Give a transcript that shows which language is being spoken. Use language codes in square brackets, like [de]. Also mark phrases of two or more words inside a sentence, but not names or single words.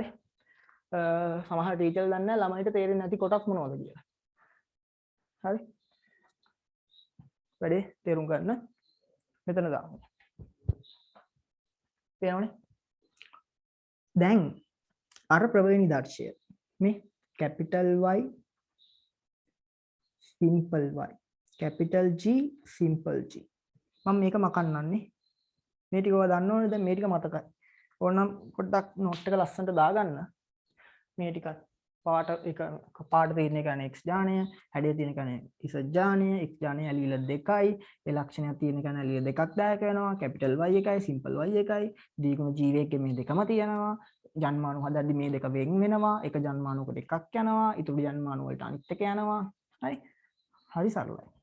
[si] සමහර ටීචර්ලා දන්නේ නැහැ ළමයිට තේරෙන්නේ නැති කොටස් මොනවද කියලා. හරි. වැඩේ තේරුම් ගන්න මෙතන දාමු. පේනවනේ? දැන් අර ප්‍රවේණි දර්ශය මේ [en] capital Y simple Y capital G simple G [si] මම මේක මකන්නන්නේ මේ ටික ඔයා දන්න ඕනේ දැන් මේ ටික මතකයි ඕනනම් පොඩ්ඩක් නෝට් එක ලස්සනට දාගන්න මේ ටිකත් පාට එක පාට තියෙන එක x ජානය හැඩය තියෙන එක ඉස ජානය x ජානය ඇලීල දෙකයි ඒ ලක්ෂණයක් තියෙන එක ඇලීල දෙකක් දායක වෙනවා [en] capital Y [si] එකයි [en] simple Y [si] එකයි ද්විගුණ G එකේ මේ දෙකම තියෙනවා ජන්මානු හදද්දි මේ දෙක වෙන් වෙනවා එක ජන්මානුවකට එකක් යනවා ඊටු ජන්මානු වලට අනිත් එක යනවා හරි හරි සරලයි